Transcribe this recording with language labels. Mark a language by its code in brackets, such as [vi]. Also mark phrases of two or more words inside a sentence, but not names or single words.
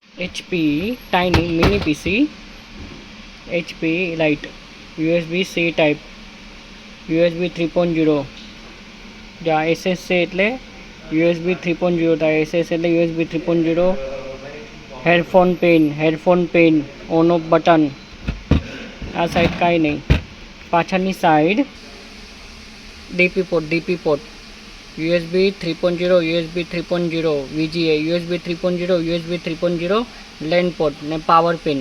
[en] HP tiny mini PC, HP Lite, USB-C type, USB 3.0. [gu] જ્યાં SS છે એટલે USB 3.0 થાય, SS એટલે USB 3.0. [en] headphone pen on off button. [gu] આ સાઈડ કાંઈ નહીં. પાછળની સાઈડ [en] DP port USB 3.0, USB 3.0, VGA, USB 3.0, USB 3.0, LAN port [gu] ને [en] power pin.